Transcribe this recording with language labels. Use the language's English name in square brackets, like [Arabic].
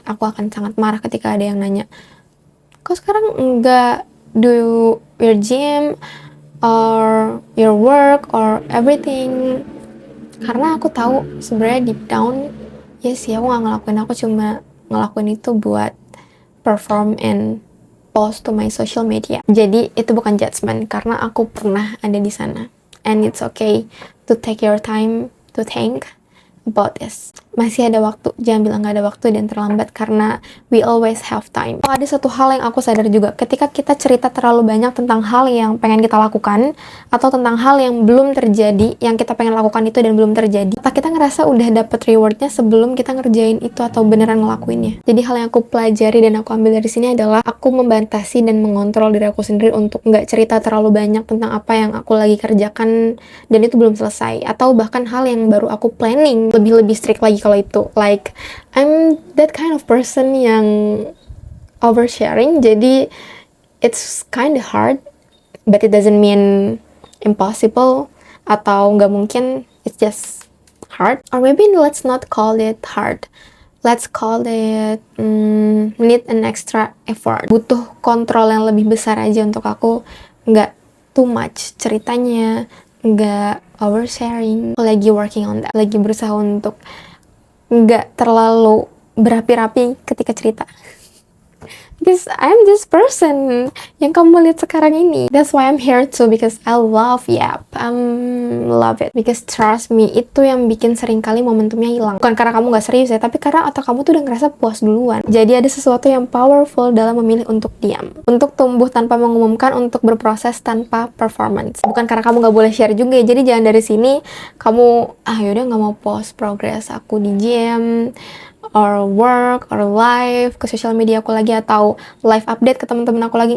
[Indonesian] Aku akan sangat marah ketika ada yang nanya, kok sekarang enggak [English] do your gym or your work or everything? [Indonesian] Karena aku tahu sebenarnya [English] deep down, [Indonesian] ya sih aku nggak ngelakuin, aku cuma ngelakuin itu buat [English] perform and post to my social media. [Indonesian] Jadi itu bukan judgment, karena aku pernah ada di sana. [English] And it's okay to take your time to think about this. [Indonesian] Masih ada waktu, jangan bilang gak ada waktu dan terlambat, karena [English] we always have time. [Indonesian] Oh, ada satu hal yang aku sadar juga, ketika kita cerita terlalu banyak tentang hal yang pengen kita lakukan, atau tentang hal yang belum terjadi, yang kita pengen lakukan itu dan belum terjadi, kita ngerasa udah dapet rewardnya sebelum kita ngerjain itu atau beneran ngelakuinnya. Jadi hal yang aku pelajari dan aku ambil dari sini adalah aku membatasi dan mengontrol diri aku sendiri untuk nggak cerita terlalu banyak tentang apa yang aku lagi kerjakan dan itu belum selesai, atau bahkan hal yang baru aku planning. Lebih strict lagi kalau itu, [English] like I'm that kind of person yang oversharing, [Indonesian] jadi [English] it's kind of hard, but it doesn't mean impossible [Indonesian] atau nggak mungkin, [English] it's just hard, or maybe let's not call it hard, let's call it need an extra effort, [Indonesian] butuh kontrol yang lebih besar aja untuk aku nggak [English] too much [Indonesian] ceritanya, nggak oversharing. Aku lagi [English] working on that, [Indonesian] lagi berusaha untuk nggak terlalu berapi-rapi ketika cerita. [English] Because I'm this person [Indonesian] yang kamu lihat sekarang ini. [English] That's why I'm here too, because I love love it. Because trust me, [Indonesian] itu yang bikin seringkali momentumnya hilang. Bukan karena kamu gak serius ya, tapi karena otak kamu tuh udah ngerasa puas duluan. Jadi ada sesuatu yang powerful dalam memilih untuk diam, untuk tumbuh tanpa mengumumkan, untuk berproses tanpa performance. Bukan karena kamu gak boleh share juga ya. Jadi jangan dari sini kamu yaudah gak mau post progress aku di gym [English] or work or live [Indonesian] ke sosial media aku lagi, atau live update ke teman-teman aku lagi.